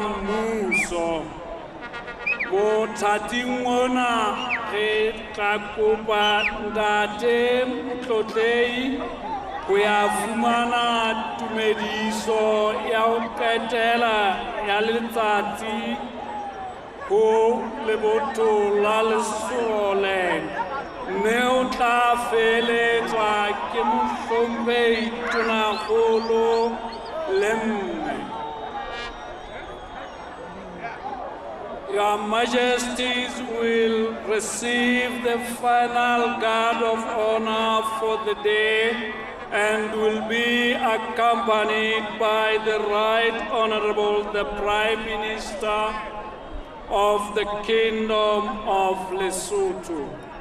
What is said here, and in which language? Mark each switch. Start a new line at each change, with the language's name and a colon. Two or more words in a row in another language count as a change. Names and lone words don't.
Southern Sotho: mmuso mothating ona re tla kopa ntate Mtlotlehi go ya fumana tumediso ya ho qetela ya letsatsi ho lebotho la Lesole mme o tla feletswa ke mohlomphehi Tonakgolo Lemme.
English: Your Majesties will receive the final guard of honor for the day and will be accompanied by the Right Honorable the Prime Minister of the Kingdom of Lesotho.